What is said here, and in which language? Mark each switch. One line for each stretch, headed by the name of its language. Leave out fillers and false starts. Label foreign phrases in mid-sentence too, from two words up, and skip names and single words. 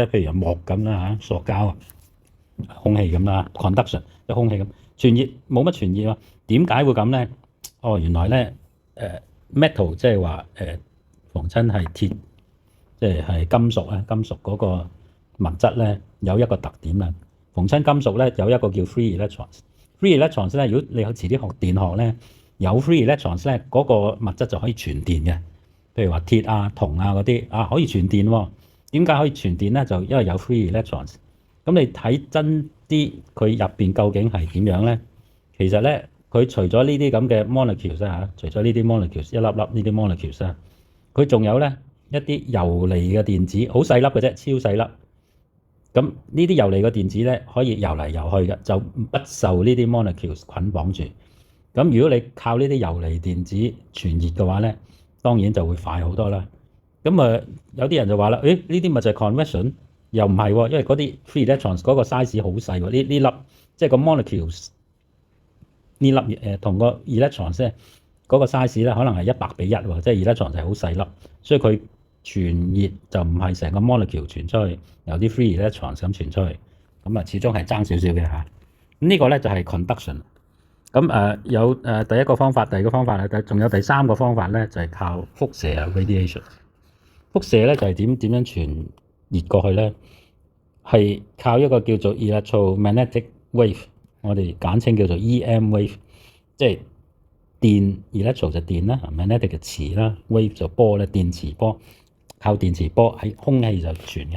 Cantonese: 譬如木咁啦塑膠啊、空氣咁啦 conduction 即係空氣咁傳熱冇乜傳熱喎。點解會咁咧？原來咧metal 即係話逢親係鐵，即係金屬啊，金屬嗰個物質咧有一個特點啦。逢親金屬咧有一個叫
English: free electrons。 free electrons
Cantonese: 咧，如果你有遲啲學電學咧，有
English: free electrons
Cantonese: 咧，嗰個物質就可以傳電嘅。譬如話鐵啊、銅啊嗰啲可以傳電喎。點解可以傳電咧？就因為有
English: free electrons。
Cantonese: 咁你睇真啲，佢入邊究竟係點樣咧？其實咧，佢除咗呢啲咁嘅 molecules 啊，除咗呢啲 molecules 一粒粒呢啲 molecules 啊，佢仲有咧一啲游離嘅電子，好細粒嘅啫，超細粒。咁呢啲游離嘅電子咧，可以游嚟游去嘅，就不受呢啲 molecules 捆綁住。咁如果你靠呢啲游離電子傳熱嘅話咧，當然就會快好多啦。咁有啲人就話啦，呢啲咪就係 convection？又唔係喎，因為嗰啲
English: free electrons
Cantonese: 嗰個 size 好細喎。呢粒即係個 molecules 呢粒同個 electrons 咧嗰個 size 咧，可能係100:1喎，即係 electrons 係好細粒，所以佢傳熱就唔係成個 molecule 傳出去，由啲 free electrons 咁傳出去，咁始終係爭少少嘅嚇。咁呢個咧就係 conduction。咁有第一個方法，第二個方法咧，仲有第三個方法咧，就係靠輻射 radiation。輻射咧就係點樣傳熱過去咧？係靠一個叫做
English: electromagnetic wave，
Cantonese: 我哋簡稱叫做
English: EM wave，
Cantonese: 即係電 electro 就電啦 ，magnetic 嘅磁啦 ，wave 就波咧，電磁波，靠電磁波喺空氣就傳嘅。